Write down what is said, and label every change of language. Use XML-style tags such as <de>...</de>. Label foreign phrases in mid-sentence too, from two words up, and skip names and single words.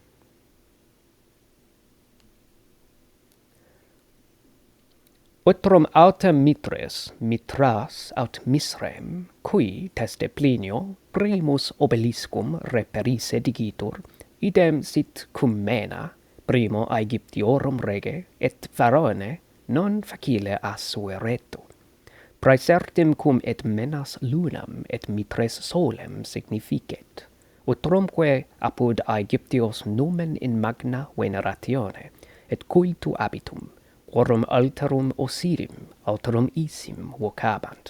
<la>Utrum autem mitres, mitras aut misrem, qui teste Plinio primus obeliscum reperisse digitur, idem sit cum Mena, primo Aegyptiorum rege, et Pharaone non facile assue reto. Praesertim cum et menas lunam et mitres solem significet, utrumque apud Aegyptios numen in magna veneratione, et cultu habitum, quorum alterum Osirim, alterum Isim vocabant.</la>